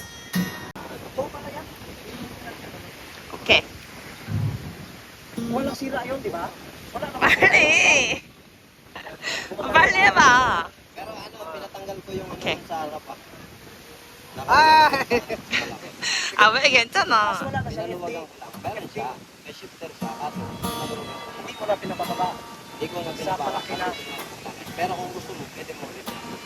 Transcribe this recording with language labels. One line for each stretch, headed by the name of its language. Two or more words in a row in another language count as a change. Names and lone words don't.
Filipino: 오케이. Walang sira yun, di ba? Wala naman.
Korean: 빨리. 빨리 해봐.
Filipino: Pero ano, pinatanggal ko yung Okay. ano sa harap ah.
Korean: 아 왜 괜찮아.
Filipino: Wala na siya Pinaluwagan hindi. ko lang. Meron siya, may shifter siya, kaso pinatanggal ko. Hindi ko na pinapababa. Hindi ko na Sa palaki na. Pero kung gusto mo, pwede mo ulit.